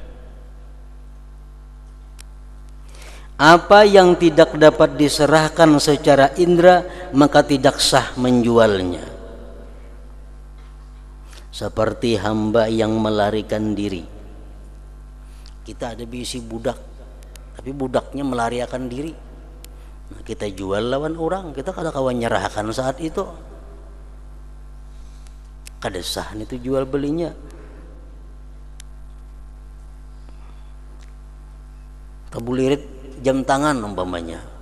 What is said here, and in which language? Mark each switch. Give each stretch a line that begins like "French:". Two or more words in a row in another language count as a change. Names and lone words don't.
Indonesian: Apa yang tidak dapat diserahkan secara indra maka tidak sah menjualnya. Seperti hamba yang melarikan diri.
Banjar: Kita ada bisi budak, tapi budaknya melarikan diri. Nah, kita jual lawan orang, kita kada kawan nyerahkan saat itu. Kada sah itu jual belinya. Tabulirit jam tangan umpamanya.